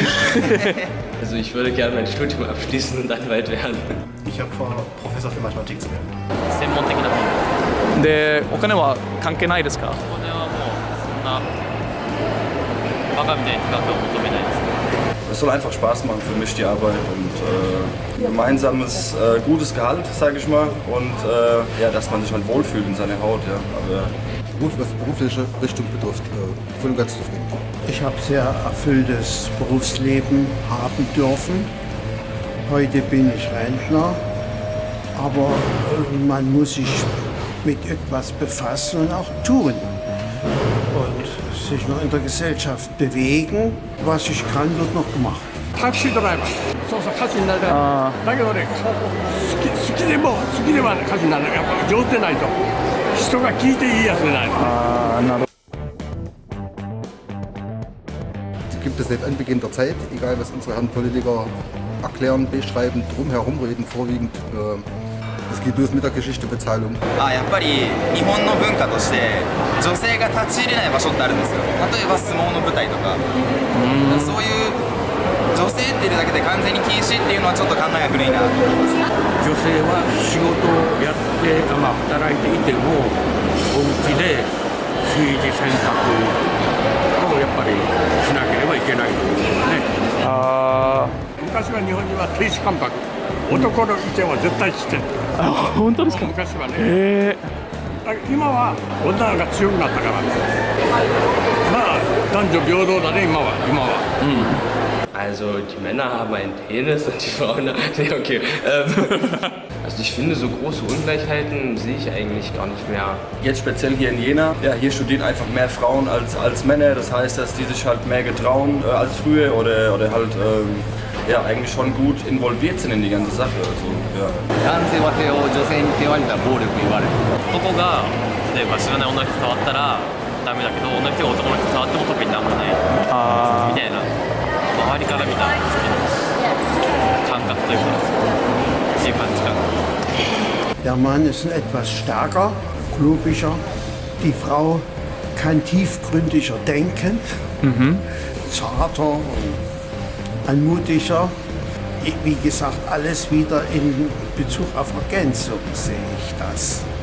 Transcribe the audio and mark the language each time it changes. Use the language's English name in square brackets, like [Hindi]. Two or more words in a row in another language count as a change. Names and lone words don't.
[German] Also ich würde gerne mein Studium abschließen und Anwalt werden. Ich habe vor, Professor für Mathematik zu werden. [Japanese] 専門的な本。で、お金は関係ないですか？お金はもうそんなバカみたいに高くは求めないです。 [German] Es soll einfach Spaß machen für mich, die Arbeit und gemeinsames, gutes Gehalt, sage ich mal, und ja, dass man sich halt wohlfühlt in seiner Haut. Ja. Aber was berufliche Richtung betrifft, voll und ganz zufrieden. Ich habe sehr erfülltes Berufsleben haben dürfen. Heute bin ich Rentner, aber man muss sich mit etwas befassen und auch tun. Und sich noch in der Gesellschaft bewegen. Was ich kann, wird noch gemacht. [Japanese] タクシードライバー。そうそう、歌手になりたい。だけどね、好きでも歌手になる。やっぱ上手でないと。人が聞いていいやつでないと。 [German] Gibt es seit Anbeginn der Zeit, egal was unsere Herren Politiker erklären, beschreiben, drumherum reden, vorwiegend. Es geht los mit der Geschichte Bezahlung. [Japanese] やっぱり日本の文化として女性が立ち入れない場所ってあるんですよ。例えば相撲の舞台とか。そういう女性っているだけで完全に禁止っていうのはちょっと考えが古いなと思います。女性は仕事をやって、働いていてもお家で炊事洗濯をやっぱりしなければいけないというね。昔は日本人は亭主関白。男の意見は絶対してる。本当ですか？昔はね。今は女が強くなったから。まあ男女平等だね今は。 [German] Also die Männer haben einen Penis und die Frauen... Nee, okay. Also ich finde, so große Ungleichheiten sehe ich eigentlich gar nicht mehr. Jetzt speziell hier in Jena, ja, hier studieren einfach mehr Frauen als Männer. Das heißt, dass die sich halt mehr getrauen als früher oder halt ja, eigentlich schon gut involviert sind in die ganze Sache. Also, ja. [Japanese] 男性は手を女性に手を挙げたら暴力言われる。男が例えば知らない女の人触ったらダメだけど、女の人が男の人触っても特になんもないみたいな、周りから見た感覚というか、そういう感じかな。 [German] Der Mann ist etwas stärker, klubiger, Die Frau kann tiefgründiger denken, zarter und anmutiger. Wie gesagt, alles wieder in Bezug auf Ergänzung sehe ich das.